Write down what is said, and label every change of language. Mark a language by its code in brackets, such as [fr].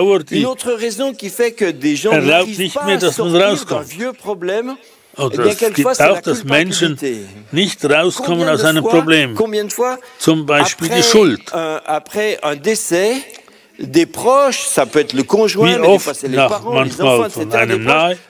[fr] Une autre raison qui fait que des gens n'arrivent pas à sortir d'un vieux problème, [de] Oder es gibt auch, dass Menschen nicht rauskommen aus einem Problem. Zum Beispiel die Schuld. [fr] Après un décès, des proches, ça peut être le conjoint, mais des fois c'est les parents, les enfants, etc.